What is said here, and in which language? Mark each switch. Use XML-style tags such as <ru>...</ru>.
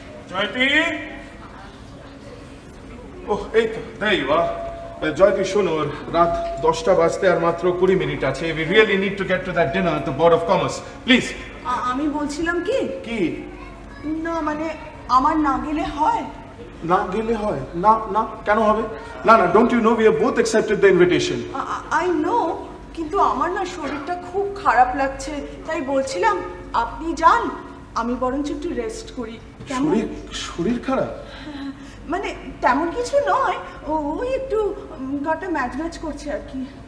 <bn>জয়তি, ওহ এই তো</bn> <en>there you are.</en> <bn>জয়তি শোনো, রাত 10টা বাজতে আর মাত্র 20 মিনিট আছে।</bn> <en>We really need to get to that dinner at the Board of Commerce. Please.</en> <bn>আমি বলছিলাম কি, কি? না মানে আমার না গেলে হয়? না গেলে হয়? না না, কেন হবে? না না,</bn> <en>don't you know we have both accepted the invitation? I know,</en> <bn>কিন্তু আমার না শরীরটা খুব খারাপ লাগছে, তাই বলছিলাম আপনি যান, আমি বরঞ্চ একটু রেস্ট করি। কেমন? শরীর খারাপ? মানে তেমন কিছু নয়, ওই একটু গাটা ম্যাচ ম্যাচ করছে আর কি।</bn>